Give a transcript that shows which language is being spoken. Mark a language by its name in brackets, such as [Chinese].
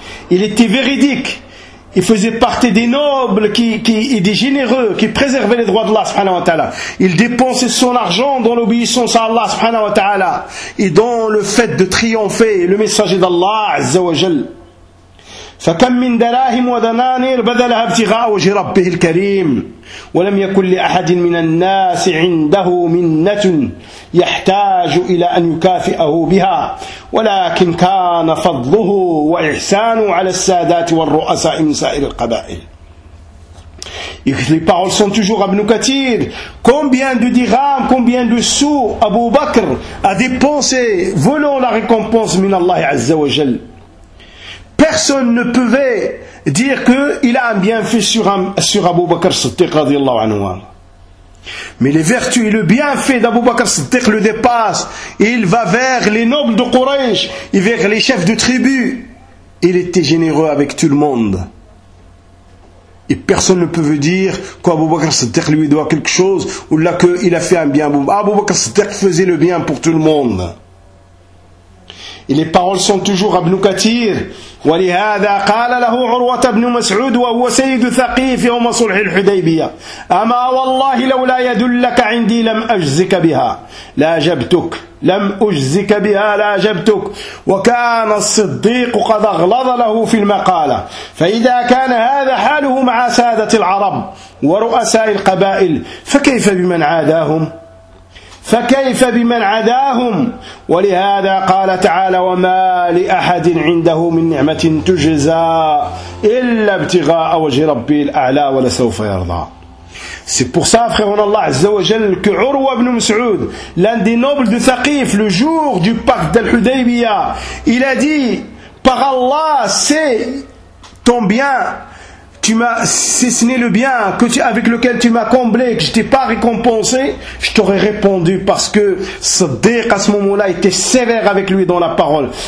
[French] Il était véridique. Il faisait partie des nobles qui et des généreux qui préservaient les droits d'Allah subhanahu wa ta'ala. Il dépensait son argent dans l'obéissance à Allah subhanahu wa ta'ala et dans le fait de triompher le messager d'Allah azza wa jal. [Arabic] فكم من دراهم ودنانير بذلها ابتغاء وجه ربه الكريم ولم يكن لأحد من الناس عنده منة يحتاج إلى أن يكافئه بها ولكن كان فضله وإحسانه على السادات والرؤساء من سائر القبائل. [French] Et les paroles sont toujours à Ibn Kathir. Combien de dirhams, combien de sous Abu Bakr a dépensé volant la récompense min Allah Azza wa Jal. Personne ne pouvait dire qu'il a un bienfait sur Abu Bakr Siddiq, radiyallahu anhu. Mais les vertus et le bienfait d'Abu Bakr Siddiq le dépassent. Et il va vers les nobles de Quraysh et vers les chefs de tribu. Il était généreux avec tout le monde. Et personne ne pouvait dire qu'Abu Bakr Siddiq lui doit quelque chose ou là qu'il a fait un bien. Abu Bakr Siddiq faisait le bien pour tout le monde. Et les paroles sont toujours à Ibn Kathir. [Arabic] ولهذا قال له عروة بن مسعود وهو سيد ثقيف يوم صلح الحديبية أما والله لولا يدلك عندي لم أجزك بها لا جبتك لم أجزك بها لا جبتك وكان الصديق قد أغلظ له في المقالة فإذا كان هذا حاله مع سادة العرب ورؤساء القبائل فكيف بمن عاداهم فكيف بمن عداهم ولهذا قال تعالى وما لأحد عنده من نعمة تجزى إلا ابتغاء وجه ربي الأعلى ولسوف يرضى. [French] C'est pour ça, frère en Allah, que Urwa ibn Mas'ud, l'un des nobles de Thaqif, le jour du pacte d'Al-Hudaybiyah, il a dit, par Allah, c'est ton bien, tu m'as, si ce n'est le bien que tu, avec lequel tu m'as comblé, que je t'ai pas récompensé, je t'aurais répondu parce que Siddiq à ce moment-là était sévère avec lui dans la parole.